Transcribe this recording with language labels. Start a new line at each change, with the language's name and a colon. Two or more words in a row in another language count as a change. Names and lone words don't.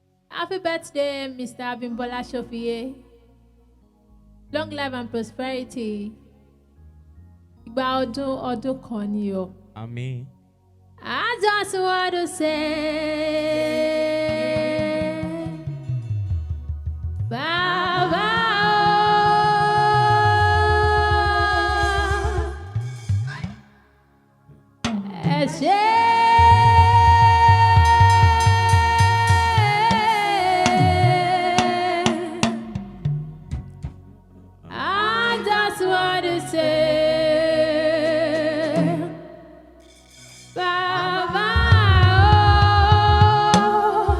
English: Happy birthday, Mr. Abimbola Shofie. Long life and prosperity.
Yoruba: Ìgbà ọdún kan ni o.
English: Amen. I just want to say, Baba,
Yoruba: ẹ ṣé.
English: I just want to say, Baba,